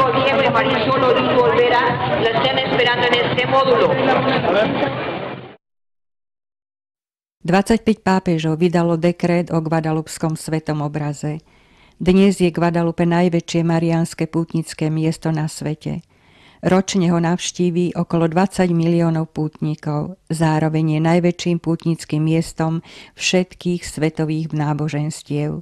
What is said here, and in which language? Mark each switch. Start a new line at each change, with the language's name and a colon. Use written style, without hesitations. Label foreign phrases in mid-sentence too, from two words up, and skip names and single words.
Spanish: Diego y Marisol Origo Olvera la están esperando en este módulo.
Slovak: 25 pápežov vydalo dekrét o Guadalupskom svetom obraze. Dnes je Guadalupe najväčšie mariánske pútnické miesto na svete. Ročne ho navštíví okolo 20 miliónov pútnikov. Zároveň je najväčším pútnickým miestom všetkých svetových náboženstiev.